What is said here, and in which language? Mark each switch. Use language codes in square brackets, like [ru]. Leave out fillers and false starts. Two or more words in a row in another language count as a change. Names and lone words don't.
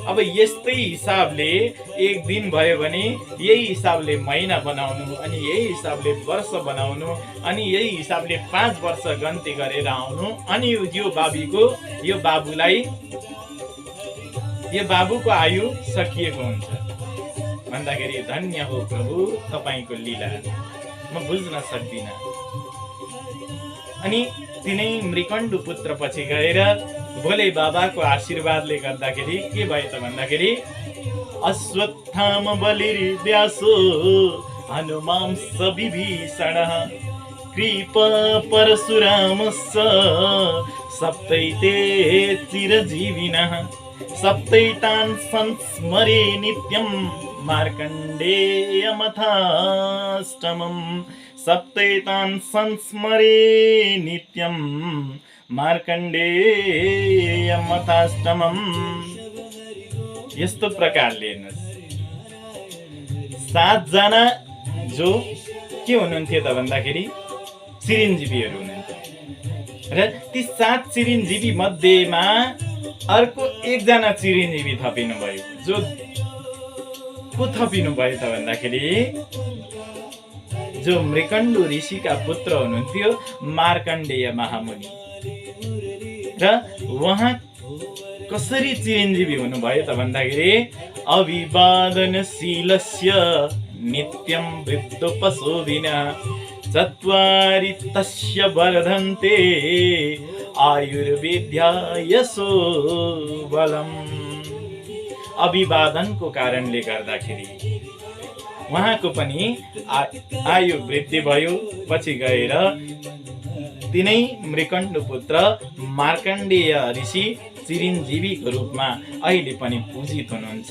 [ne] अब यस्तै हिसाबले 1 दिन भयो भने यही हिसाबले महिना बनाउनु, अनि यही हिसाबले वर्ष बनाउनु, अनि यही हिसाबले 5 वर्ष गन्ती गरेर आउनु, अनि यो बाबुको आयु सकिएको हुन्छ। भन्दाखेरि धन्य हो प्रभु तपाईको लीला, म बुझ्न सक्दिनँ। अनि तिनै मृकण्डु पुत्र पछि गएर भोले बाबाको आशीर्वादले गर्दाखेरि के भयो त भन्दाखेरि [sa] अश्वत्थाम बलिर्व्यासो हनुमांस विभीषण कृप परशुरामश्च सप्तैते चिरजीविनः सप्तैतान् संस्मरे नित्यं मार्कण्डेयमथाष्टमम् सप्तैतान् संस्मरे नित्यं मार्कण्डेयमथाष्टमम्। [ne] यस्तो प्रकारले 7 जना जो के हुनुहुन्थ्यो त भन्दाखेरि चिरञ्जीवीहरू हुनुहुन्थ्यो, र ती 7 चिरञ्जीवी मध्येमा अर्को 1 जना चिरञ्जीवी थपिनु भयो। जो को थपिनु भयो त भन्दाखेरि जो मृकण्डु ऋषिका पुत्र हुनुहुन्थ्यो मार्कण्डेय महामुनि। र उहाँ कसरी चिरञ्जीवी हुनुभयो त भन्दाखेरि [sa] अभिवादनशीलस्य नित्यं वृद्धोपशोभिनः चत्वारि तस्य वर्धन्ते आयुर्वेद्या यशो बलम्। [ne] अभिवादनको कारणले गर्दाखेरि उहाँको पनि आयु वृद्धि भयो। पछि गएर तिनै मृकण्डु पुत्र मार्कण्डेय ऋषि चिरञ्जीवीको रूपमा अहिले पनि पूजित हुनुहुन्छ।